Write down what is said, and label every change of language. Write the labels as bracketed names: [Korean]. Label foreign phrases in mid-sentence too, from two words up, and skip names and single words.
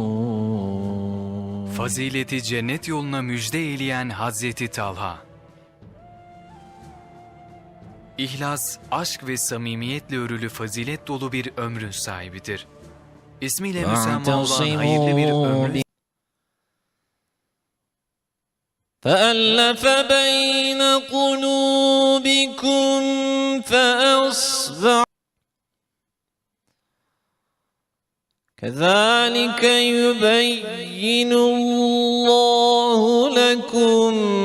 [Turkish] Fazileti cennet yoluna müjde eyleyen Hazreti Talha. İhlas, aşk ve samimiyetle örülü fazilet dolu bir ömrün sahibidir. İsmiyle müsemma olan hayırlı bir ömrün [Arabic] فَأَلَّفَ بَيْنَ قُلُوبِكُمْ فَأَصْبَحْتُمْ كَذَٰلِكَ يُبَيِّنُ اللّٰهُ لَكُمْ